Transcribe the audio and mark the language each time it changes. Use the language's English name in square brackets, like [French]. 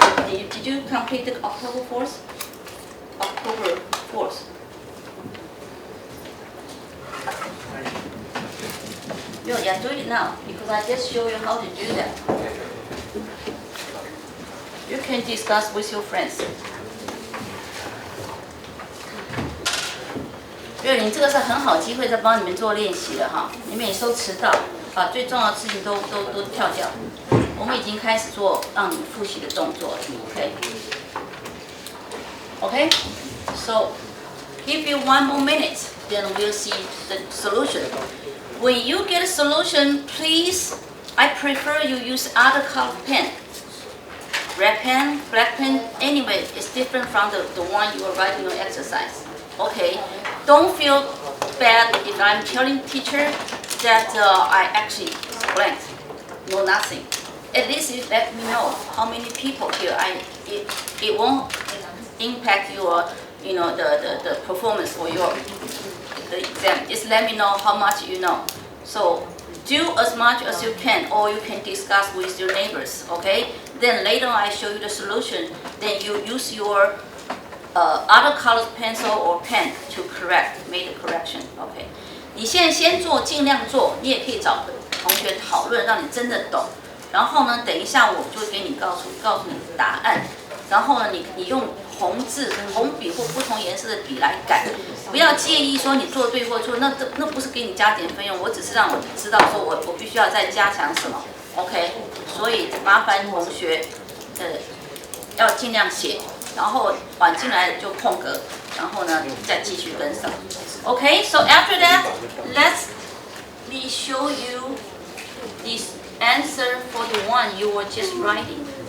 [English] Did you complete the October 4th? October 4th. Yeah, do it now, because I just show you how to do that. You can discuss with your friends. [Chinese] 60，这个是很好机会在帮你们做练习了哈，你们也都迟到，把最重要的事情都跳掉。我们已经开始做让你复习的动作了 ，OK？ [English] So give you 1 more minute, then we'll see the solution. When you get a solution, please, I prefer you use other color pen. Red pen, black pen, anyway, it's different from the one you are writing your exercise. Okay, don't feel bad if I'm telling teacher that I actually blank, know nothing. At least you let me know how many people here. It won't impact your, the performance for the exam. Just let me know how much you know. So do as much as you can, or you can discuss with your neighbors. Okay. Then later I show you the solution. Then you use your other colored pencil or pen to make the correction. [Chinese] OK， 你现在先做，尽量做，你也可以找同学讨论，让你真的懂。然后呢，等一下我就会给你告诉你答案。然后呢，你用红笔或不同颜色的笔来改，不要介意说你做对或错，那不是给你加点分用，我只是让我知道说我必须要再加强什么。 OK， 所以麻烦同学要尽量写。然后晚进来就空格，然后呢再继续跟上。 [English] Okay, so after that, me show you this answer for the one you were just writing.